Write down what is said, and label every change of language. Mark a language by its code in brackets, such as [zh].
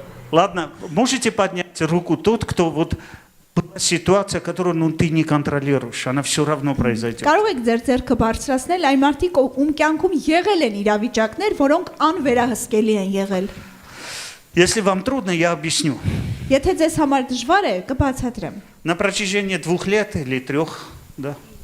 [ru] Ладно, можете поднять руку тот, кто вот была ситуация, которую ты не контролируешь, она все равно произойдет. [hy] Կարող եք ձեր ձեռքը բարձրացնել այն մարդիկ, ում կյանքում եղել են իրավիճակներ, որոնք անվերահսկելի են եղել։ [ru] Если вам трудно, я объясню. [hy] Եթե ձեզ համար դժվար է, կբացատրեմ։ [ru] На протяжении 2 лет или 3, да?